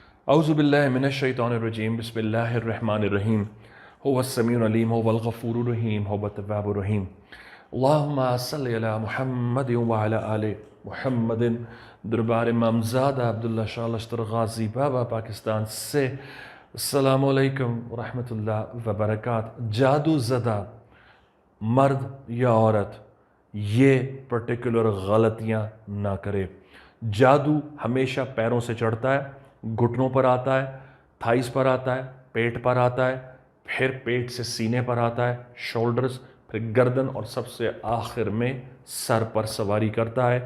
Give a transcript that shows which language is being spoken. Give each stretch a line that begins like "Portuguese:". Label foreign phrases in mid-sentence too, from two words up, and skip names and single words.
Arabic: أعوذ بالله من الشيطان الرجيم بسم الله الرحمن الرحيم هو السميع العليم هو الغفور الرحيم هو التواب الرحيم اللهم صل على محمد وعلى آل محمد.
Hindi: दरबार इमामज़ादा अब्दुल्ला शाह लश्तर गाज़ी बाबा पाकिस्तान से
Arabic: السلام عليكم ورحمة الله وبركاته.
Hindi: जादू ज़दा मर्द या औरत ये पर्टिकुलर गलतियां ना करे। जादू हमेशा पैरों से चढ़ता है, घुटनों पर आता है, थाइस पर आता है, पेट पर आता है, फिर पेट से सीने पर आता है, शोल्डर्स, फिर गर्दन और सबसे आखिर में सर पर सवारी करता है।